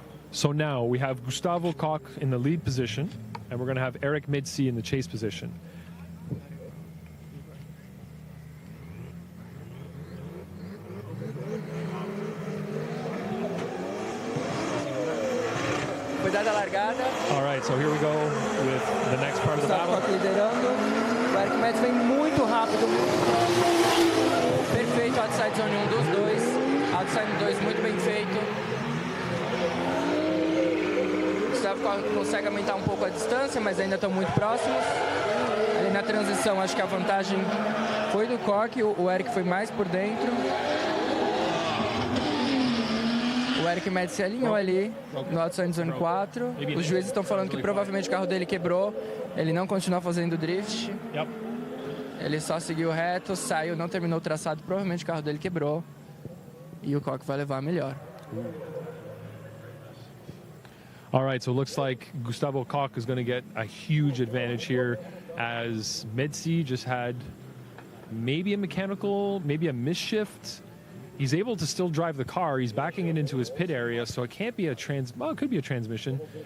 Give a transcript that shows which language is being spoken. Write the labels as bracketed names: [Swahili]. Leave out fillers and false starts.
[English] So now we have Gustavo Koch in the lead position, and we're going to have Eric Midsi in the chase position. [Portuguese] Foi dada a largada. [English] All right, so here we go with the next part of the Gustavo battle. [Portuguese] Koch liderando. O Eric Metz vem muito rápido. Perfeito, outside zone 1 dos dois. Outside 2 muito bem feito. O Gustavo Koch consegue aumentar um pouco a distância, mas ainda estão muito próximos. Ali na transição, acho que a vantagem foi do Koch. O Eric foi mais por dentro. O Eric Metz se alinhou ali no outside zone 4. Os juízes estão falando que provavelmente o carro dele quebrou. Ele não continuou fazendo drift. Ele só seguiu reto, saiu, não terminou o traçado. Provavelmente o carro dele quebrou. E o Koch vai levar a melhor. [English] All right, so it looks like Gustavo Koch is going to get a huge advantage here, as Medsi just had maybe a mechanical, maybe a misshift. He's able to still drive the car. He's backing it into his pit area, so it can't be a well, it could be a transmission.